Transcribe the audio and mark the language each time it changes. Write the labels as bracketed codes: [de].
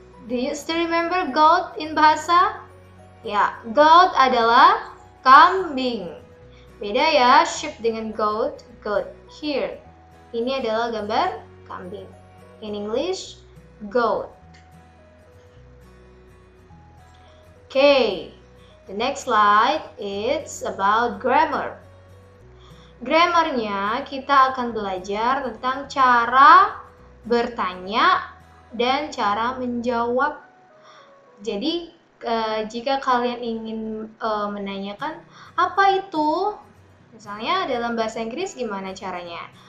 [en] Do you still remember goat in bahasa? [id] Ya, goat adalah kambing. Beda ya, sheep dengan goat. Goat. [en] Here. [id] Ini adalah gambar kambing. [en] In English, goat. Okay. The next slide is about grammar. [id] Grammarnya kita akan belajar tentang cara bertanya dan cara menjawab. Jadi jika kalian ingin menanyakan apa itu, misalnya dalam bahasa Inggris gimana caranya?